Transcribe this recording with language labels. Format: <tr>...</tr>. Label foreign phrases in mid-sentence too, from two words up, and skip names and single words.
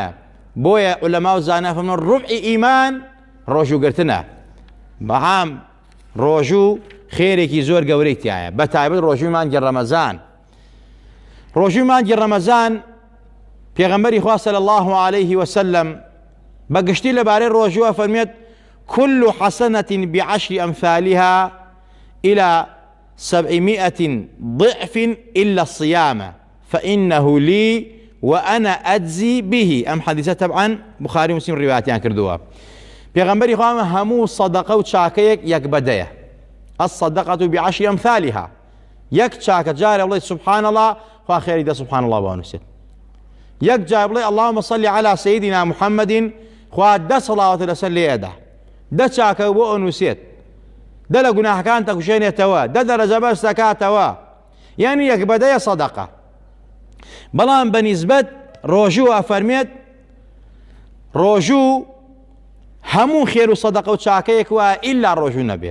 <ckb>بۆیە عولەما و زانایان فەرموون ڕوبعی ئیمان ڕۆژوگرتنە. بەعام ڕۆژوو خێرێکی زۆر گەورەی تایە، بە تایبەت ڕۆژووی مانگی ڕەمەزان. ڕۆژووی مانگی ڕەمەزان پێغەمبەری خوا</ckb> <ar>صلی الله عليه وسلم</ar> <ckb>بەگشتی لەبارەی ڕۆژوو فەرمێت</ckb> <ar>كل حسنة بعشر أمثالها إلى 700 ضعف إلا الصيام فإنه لي وأنا أجزي به.</ar> <ckb>أم حديثة طبعا بخاري ومسلم رواياتيان كردوها. پێغەمبەری خوا هەموو سەدەقە و چاکەیەک یەک بەدەیە،</ckb> <ar>الصدقة بعشر أمثالها.</ar> <ckb>یەک چاکە جارێ بڵێ</ckb> <ar>سبحان الله،</ar> <ckb>خوا خێری دە</ckb> <ar>سبحان الله</ar> <ckb>بانووسێت. یەک جار بڵێ</ckb> <ar>اللهم صل على سيدنا محمد،</ar> <ckb>خوا دە سەڵاوەتە لەسەر لێدا، دە چاکە بۆ ئەنووسێت، دە لە گوناحەکان تەکوژێنێتەوە، دە دەرەجە بەرز دەکاتەوە. یعنی یەک بەدەیە سەدەقە. بەڵام بەنیسبەت ڕۆژوو ئەفەرمێت ڕۆژوو هەموو خێر و سەدەقە و چاکەیەک وایە ئیلا ڕۆژوو نەبێ.</ckb>